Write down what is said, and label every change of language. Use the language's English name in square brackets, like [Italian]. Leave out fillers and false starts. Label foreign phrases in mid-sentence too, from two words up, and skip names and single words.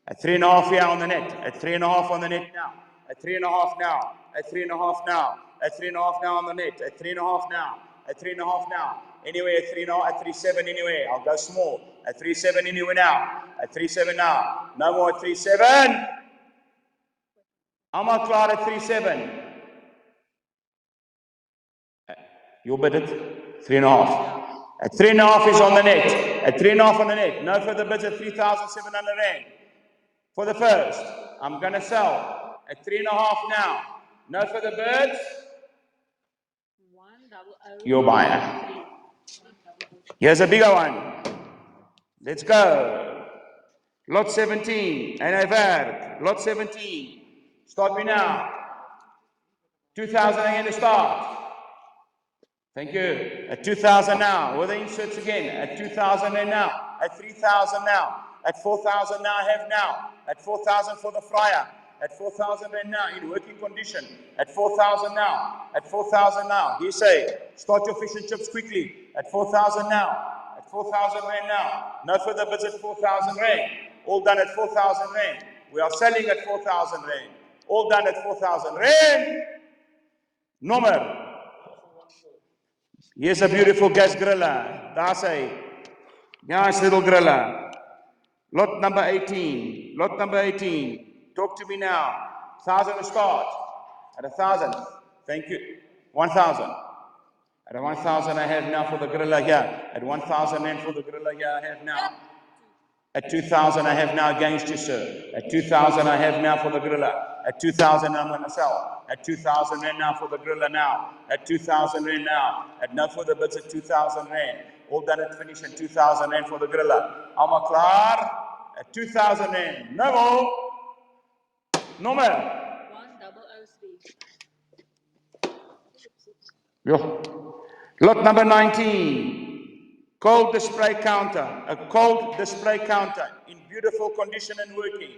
[English] At 3.5 here on the net. At 3.5 on the net now. At 3.5 now. At 3.5 now. At 3.5 now on the net. At 3.5 now. At 3.5 now. Anyway, at 3.5, at 3.7 anyway. I'll go small. At 3.7 anyway now. At 3.7 now. No more at 3.7. [Afrikaans] Almal klaar at 3.7. [English] You'll bid it. 3.5. At 3.5 is on the net. At 3.5 on the net. No further bids at 3,700 rand. For the first, I'm going to sell at 3.5 now. No further bids. Your buyer. Here's a bigger one. Let's go. Lot 17. [Afrikaans] En hy werk. [English] Lot 17. Start me now. 2,000 again to start. Thank you. At 2,000 now. With the inserts again. At 2,000 and now. At 3,000 now. At 4,000 now I have now. At 4,000 for the fryer. At 4,000 and now in working condition. At 4,000 now. At 4,000 now. He say, start your fish and chips quickly. At 4,000 now. At 4,000 rand now. No further bids at 4,000 rand. All done at 4,000 rand. We are selling at 4,000 rand. All done at 4,000 rand. [Afrikaans] Nommer. [English] Here's a beautiful gas griller. [Afrikaans] Daar's hy. [English] Nice little griller. Lot number 18. Lot number 18. Talk to me now. 1,000 to start. At 1,000. Thank you. 1,000. At 1,000 I have now for the griller here. At 1,000 and for the griller here I have now. At 2,000 I have now against you, sir. At 2,000 I have now for the griller. At 2,000 I'm going to sell. At 2,000 rand now for the griller now. At 2,000 rand now. At no further bids at 2,000 rand. All done at finish at 2,000 rand for the griller. [Afrikaans] Almal klaar? [English] At 2,000 rand. No more. [Afrikaans] Nommer. 1003. [English] Yo. Lot number 19. Cold display counter. A cold display counter in beautiful condition and working.